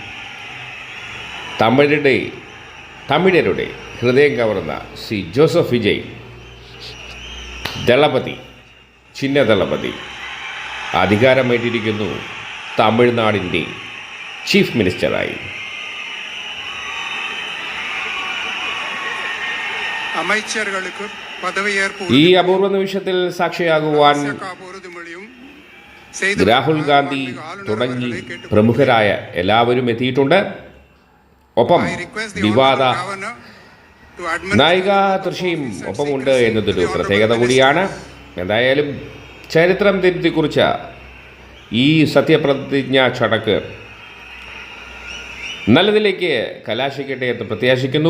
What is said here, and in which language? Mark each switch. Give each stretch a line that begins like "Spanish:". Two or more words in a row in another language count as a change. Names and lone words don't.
Malayalam: തമിഴരുടെ ഹൃദയം കവർന്ന സി ജോസഫ് വിജയ് ദളപതി ചിഹ്നദളപതി അധികാരമേറ്റിരിക്കുന്നു തമിഴ്നാടിൻ്റെ
English: chief ministerആയി.
Tamil: அமைச்சர்களுக்கு பதவியேற்பு
Malayalam: ഈ അപൂർവ നിമിഷത്തിൽ സാക്ഷിയാകുവാൻ
Tamil: உறுதிமொழியும் செய்து
Malayalam: രാഹുൽ ഗാന്ധി തുടങ്ങി പ്രമുഖരായ എല്ലാവരും എത്തിയിട്ടുണ്ട്. ഒപ്പം വിവാദ നായിക തൃശയും ഒപ്പമുണ്ട് എന്നതൊരു പ്രത്യേകത കൂടിയാണ്. എന്തായാലും ചരിത്രം തിരുത്തിക്കുറിച്ച ഈ സത്യപ്രതിജ്ഞാ ചടക്ക് നല്ലതിലേക്ക് കലാശിക്കട്ടെ എന്ന് പ്രത്യാശിക്കുന്നു.